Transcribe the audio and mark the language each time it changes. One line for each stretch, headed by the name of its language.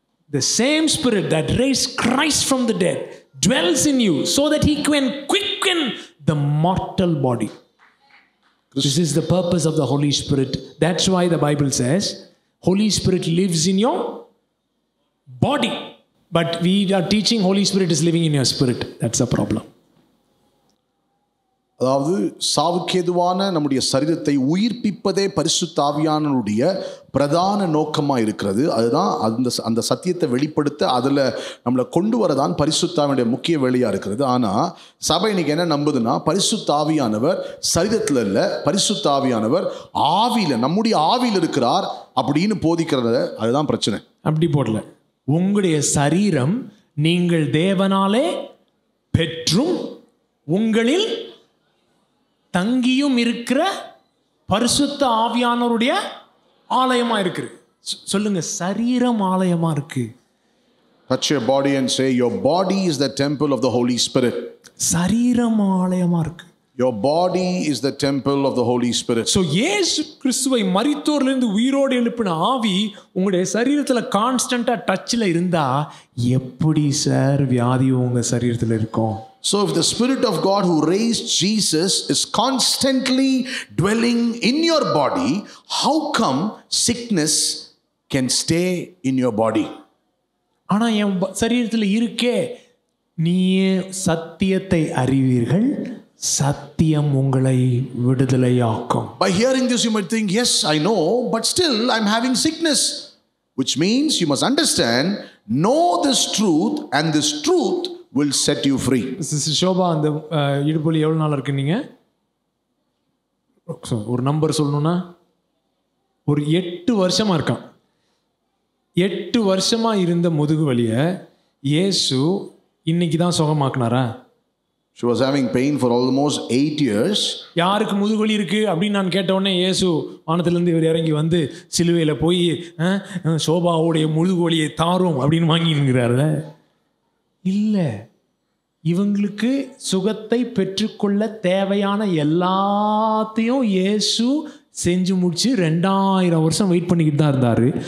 English: The same spirit that raised Christ from the dead dwells in you so that he can quicken the mortal body. This is the purpose of the Holy Spirit. That's why the Bible says Holy Spirit lives in your body. But we are teaching Holy Spirit is living in your spirit. That's a problem.
Tamil: அதாவது சாவுக்கேதுவான நம்முடைய சரீரத்தை உயிர்ப்பிப்பதே பரிசுத்த ஆவியானவருடைய பிரதான நோக்கமாக இருக்கிறது. அதுதான் அந்த சத்தியத்தை வெளிப்படுத்த அதில் நம்மளை கொண்டு வரதான் பரிசுத்த ஆவியானுடைய முக்கிய வேலையாக இருக்கிறது. ஆனால் சபை இன்னைக்கு என்ன நம்புதுன்னா, பரிசுத்த ஆவியானவர் சரீரத்தில் இல்லை, பரிசுத்த ஆவியானவர் ஆவியில், நம்முடைய ஆவியில் இருக்கிறார் அப்படின்னு போதிக்கிறது. அதுதான் பிரச்சனை. அப்படி போடல. உங்களுடைய சரீரம் நீங்கள் தேவனாலே பெற்றும் உங்களில் தங்கியும் இருக்கிற பரிசுத்த ஆவியானவருடைய ஆலயமா இருக்கு. சொல்லுங்க, சரீரம் ஆலயமா இருக்கு.
English: Touch your body and say, your body is the temple of the Holy Spirit.
Tamil: சரீரம் ஆலயமா இருக்கு.
English: Your body is the temple of the Holy Spirit.
Tamil: So இயேசு கிறிஸ்துவை மரித்தோரிலிருந்து உயிரோடு எழுப்பின ஆவி உங்களுடைய சரீரத்தில் கான்ஸ்டன்டா டச்ல இருந்தா எப்படி சார் வியாதி உங்க சரீரத்தில் இருக்கும்?
English: So if the Spirit of God who raised Jesus is constantly dwelling in your body, how come sickness can stay in your body?
Tamil: ஆனா என் சரீரத்தில் இருக்கே, நீயே சத்தியத்தை அறிவீர்கள், சத்தியம் உங்களை விடுதலையாக்கும்.
English: By hearing this you might think, yes, I know, but still I'm having sickness. Which means you must understand, know this truth, and this truth will set you free.
Tamil: Sister Shobha, அந்த இடுப்புலி எவ்வளோ நாள் இருக்கு? நீங்கள் ஒரு நம்பர் சொல்லணும்னா ஒரு 8 வருஷமாக இருக்கான். 8 வருஷமாக இருந்த முதுகு வலியை இயேசு இன்னைக்கு தான் சுகமாக்குனாரா?
English: She was having pain for almost 8 years.
Tamil: யாருக்கு முதுகுவலி இருக்கு அப்படின்னு நான் கேட்ட உடனே இயேசு வானத்திலிருந்து இவர் இறங்கி வந்து சிலுவையில் போய் சோபாவுடைய முதுகுவலியை தாரும் அப்படின்னு வாங்கினுங்கிறாரு. இல்லை, இவங்களுக்கு சுகத்தை பெற்றுக்கொள்ள தேவையான எல்லாத்தையும் இயேசு செஞ்சு முடிச்சு 2000 வருஷம் வெயிட் பண்ணிக்கிட்டு தான் இருந்தார்.